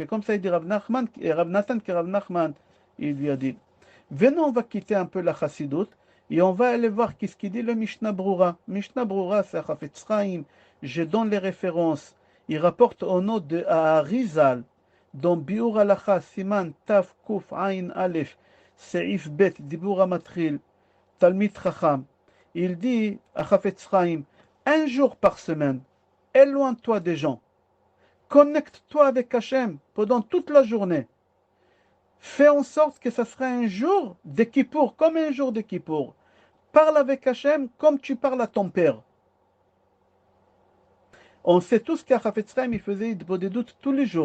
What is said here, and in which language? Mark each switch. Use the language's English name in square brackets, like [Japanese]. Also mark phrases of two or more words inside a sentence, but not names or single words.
[French] Comme ça, il dit Rav Nathan que Rav Nachman, il lui a dit. Venons, on va quitter un peu la Chassidut et on va aller voir qu'est-ce qu'il dit le Mishnah Brura. Mishnah Brura, c'est Chafetz Chaim. Je donne les références. Il rapporte au nom de Arizal, dans Biur Halacha, [Hebrew] סימן, תו, קוף, עין, אלף, סעיף בית, דיבור מתריל, תלמיד חכם. [French] Il dit à Chafetz Chaim, un jour par semaine, éloigne-toi des gens. Connecte-toi avec Hachem pendant toute la journée. Fais en sorte que ça sera un jour de Kippour, comme un jour de Kippour. Parle avec Hachem comme tu parles à ton père. On sait tous qu'à Chafetz Chaim, il faisait des doutes tous les jours.